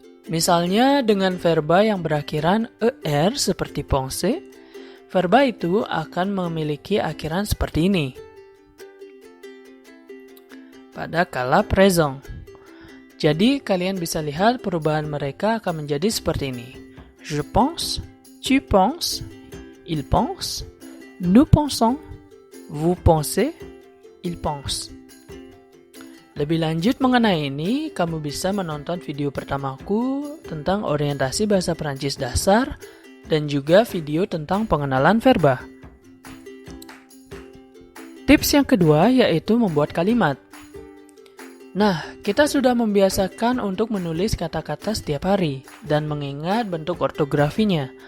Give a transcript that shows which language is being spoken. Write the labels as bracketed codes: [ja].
[id] Misalnya dengan verba yang berakhiran er seperti penser, verba itu akan memiliki akhiran seperti ini. Pada kala présent. Jadi kalian bisa lihat perubahan mereka akan menjadi seperti ini. [fr] Je pense, tu penses, il pense, nous pensons, vous pensez, il pense. [id] Lebih lanjut mengenai ini, kamu bisa menonton video pertamaku tentang orientasi bahasa Prancis dasar dan juga video tentang pengenalan verba. Tips yang kedua yaitu membuat kalimat. Nah, kita sudah membiasakan untuk menulis kata-kata setiap hari dan mengingat bentuk ortografinya.